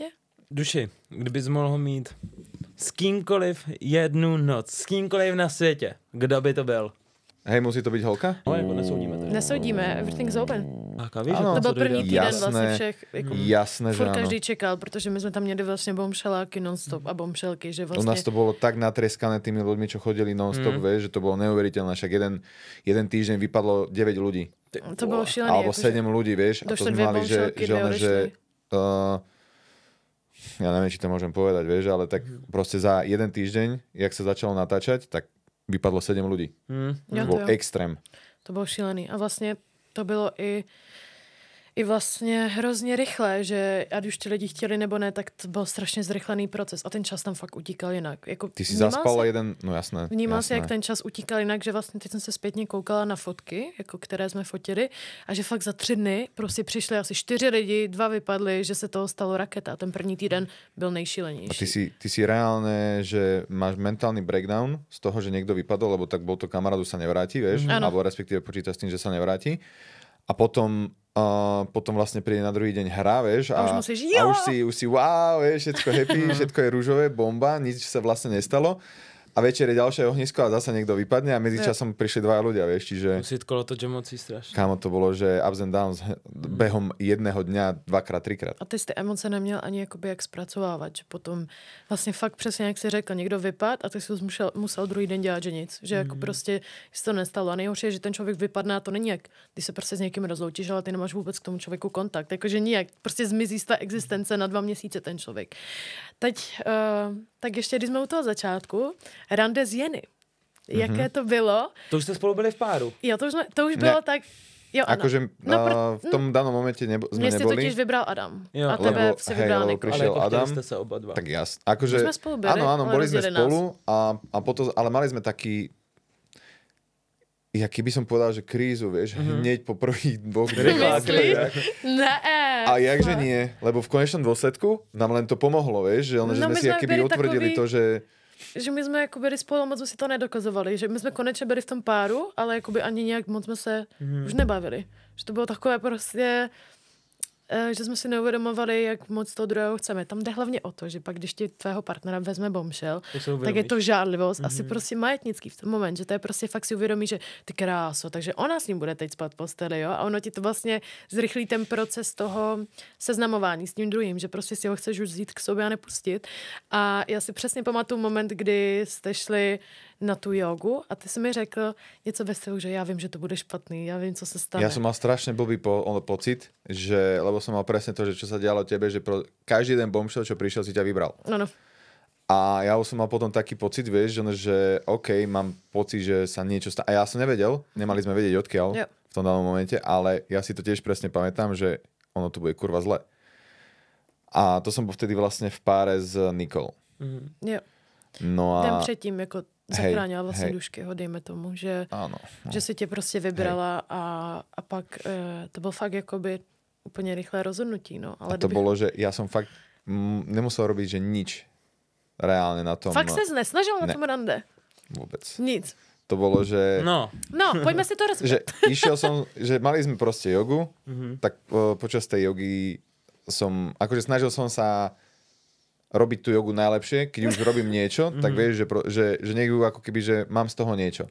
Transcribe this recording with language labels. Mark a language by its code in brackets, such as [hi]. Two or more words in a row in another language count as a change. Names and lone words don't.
[cs] Duši, kdybys mohl mít s kýmkoliv jednu noc, s kýmkoliv na světě, kdo by to byl? [sk] Hej, musí to byť holka? [cs] No, jako nesoudíme. Tady. Nesoudíme, [en] everything's open. [cs] Ano, to byl první týden vlastně všech. Jako, jasné, že ano. Každý čekal, protože my jsme tam měli vlastně bombshelláky non-stop a bombshelky, že vlastně... [sk] U nás to bolo tak natreskané tými ľuďmi, čo chodili non-stop, vieš, že to bolo neuveriteľné. Však jeden týždeň vypadlo 9 ľudí. [cs] To bylo šílené. [sk] Alebo 7 ľudí, vieš. A to sme mali, že ja neviem, či to môžem povedať, vieš, ale tak proste za jeden týždeň, jak sa začalo natáčať, tak vypadlo 7 ľudí. To bol extrém. [cs] To bylo šílený. A vlastně to bylo i vlastně hrozně rychle, že ať už ti lidi chtěli nebo ne, tak to byl strašně zrychlený proces a ten čas tam fakt utíkal jinak. Jako, ty si zaspala jeden, no jasné. Vnímal si, jak ten čas utíkal jinak, že vlastně teď jsem se zpětně koukala na fotky, jako které jsme fotili a že fakt za 3 dny prostě přišli asi 4 lidi, 2 vypadli, že se toho stalo raketa a ten první týden byl nejšílenější. [sk] A ty si reálne, že máš mentálny breakdown z toho, že niekto vypadol, lebo tak bol to kamarádu sa nevráti, vieš, alebo respektíve počíta s tým, že sa nevráti. A potom vlastne príde na druhý deň hra, vieš, a už si wow, vieš, všetko happy, všetko je rúžové, bomba, nič sa vlastne nestalo. A večer je ďalšie ohnisko a zase niekto vypadne a medzičasom prišli 2 ľudia, vieš, čiže... [cs] Musí kolo to mocí strašne. [sk] Kámo, to bolo, že [en] ups and downs [sk] behom jedného dňa 2x, 3x. [cs] A ty ty emoce neměl ani jakoby jak zpracovávat, že potom vlastně fakt přesně jak jsi řekl, někdo vypad a ty jsi musel druhý den dělat, že nic, že jako prostě se to nestalo. A nejhorší je, že ten člověk vypadne a to není jak, když se prostě s někým rozloučíš, ale ty nemáš vůbec k tomu člověku kontakt, jakože nijak, prostě zmizí z té existence na 2 měsíce ten člověk. Teď, tak ještě když jsme u toho začátku, rande z Jeny. Jaké to bylo? To už jste spolu byli v páru. Jo, to už bylo tak... Jo, [sk] akože v tom danom momente sme neboli. Mne si totiž vybral Adam. [cs] Jo. [sk] A tebe si vybral Niko. Prišiel ale Adam. ste sa oba dva. Tak jasne. Akože, sme spolu byli, áno, boli sme spolu a potom, ale mali sme taký keby som povedal, že krízu, vieš, hneď po prvých 2 dňoch. [cs] Ne. [sk] A jakže nie, lebo v konečnom dôsledku nám len to pomohlo, vieš, že sme si akoby utvrdili to, že [cs] my jsme jako byli spolu, moc jsme si to nedokazovali, že my jsme konečně byli v tom páru, ale jakoby ani nějak moc jsme se už nebavili. Že to bylo takové prostě že jsme si neuvědomovali, jak moc toho druhého chceme. Tam jde hlavně o to, že pak, když ti tvého partnera vezme bombshell, tak je to žádlivost, asi prostě majetnický v ten moment, že to je prostě fakt si uvědomí, že ty kráso, takže ona s ním bude teď spát v posteli, jo? A ono ti to vlastně zrychlí ten proces toho seznamování s tím druhým, že prostě si ho chceš už vzít k sobě a nepustit. A já si přesně pamatuju moment, kdy jste šli na tu jogu a ty si mi řekl něco ve stylu, že já vím, že to bude špatný, já vím, co se stane. [sk] Ja som mal strašne blbý pocit, že, lebo som mal presne to, že čo sa dialo tebe, že každý jeden bombshell, čo prišiel, si ťa vybral. [cs] Ano. [sk] A ja už som mal potom taký pocit, vieš, že OK, mám pocit, že sa niečo stane. A ja som nevedel, nemali sme vedieť odkiaľ v tom danom momente, ale ja si to tiež presne pamätám, že ono tu bude kurva zle. A to som bol vtedy vlastne v páre s Nicole. [cs] Jo. No a... Ten předtím jako zachránila vlastně Duškyho, dejme tomu, že, že si tě prostě vybrala a pak to byl fakt jakoby úplně rychlé rozhodnutí. No. Ale a [sk] to bolo, že ja som fakt nemusel robiť, že nič reálne na tom. [cs] Fakt ses nesnažil na tom rande? [sk] Vôbec. [cs] Nic. [sk] To bolo, že... [cs] No, pojďme si to rozvět. [sk] Že išiel som, že mali sme proste jogu, tak počas tej jogy akože snažil som sa robiť tú jogu najlepšie, keď už robím niečo, tak vieš, že niekto ako keby, že mám z toho niečo.